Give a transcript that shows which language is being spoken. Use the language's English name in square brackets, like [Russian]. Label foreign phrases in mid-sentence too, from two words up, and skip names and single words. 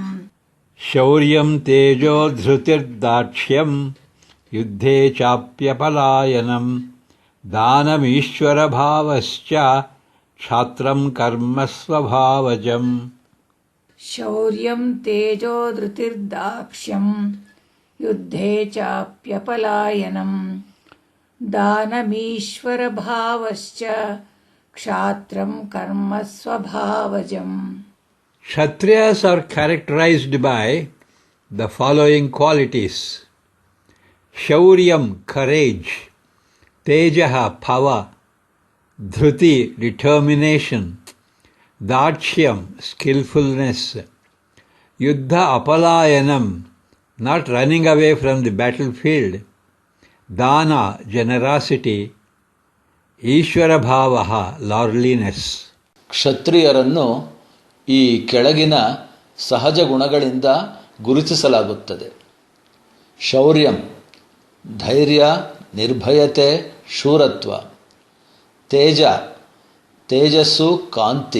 [Sanskrit] शौर्यं तेजो धृतिर्दाक्ष्यं युद्धे चाप्यपलायनं दानमीश्वरभावश्च क्षात्रं कर्म स्वभावजम् शौर्यं तेजो धृतिर्दाक्ष्यं युद्धे चाप्यपलायनं दानमीश्वरभावश्च क्षात्रं कर्म स्वभावजम् [English] Kshatriyas are characterized by the following qualities: Shauryam, courage; Tejaha, power; Dhruti, determination; Dakshyam, skillfulness; [Sanskrit] Yuddha apalayanam, [English] not running away from the battlefield; Dana, generosity; [Sanskrit] Ishvara bhavaha, [English] lordliness. [Kannada] ಕ್ಷತ್ರಿಯರನ್ನು ಈ ಕೆಳಗಿನ ಸಹಜ ಗುಣಗಳಿಂದ ಗುರುತಿಸಲಾಗುತ್ತದೆ. ಶೌರ್ಯಂ, ಧೈರ್ಯ, ನಿರ್ಭಯತೆ, ಶೂರತ್ವ. ತೇಜ, ತೇಜಸ್ಸು, ಕಾಂತಿ.